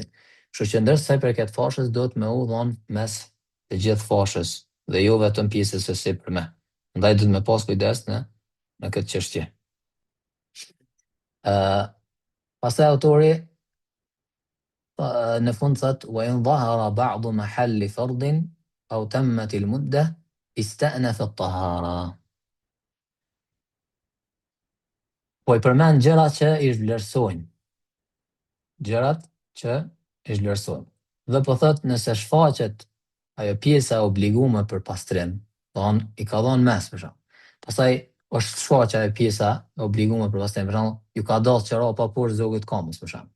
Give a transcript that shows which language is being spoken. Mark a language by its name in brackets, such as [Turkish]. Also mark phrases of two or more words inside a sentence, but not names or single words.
[Albanian] Kështu që ndërsa sa i përket fashës, do të me u dhon mes të gjithë fashës dhe jo vetëm pjesës së sipërme. Prandaj do të me pas kujdes në këtë çështje. Pastaj autori në fund thot [Arabic] وإن ظهر بعض محل فرض أو تمت المدة استأنف الطهارة. [Albanian] Po i përmend gjërat që i vlerësojnë. Dhe po thot nëse shfaqet ajo pjesa e obliguar për pastrim, i ka dhënë mes për shkak. Pastaj është shfaqja e pjesa e obliguar për pastrim, për shembull, ju ka dhënë çorapa poshtë zogët komës për shembull.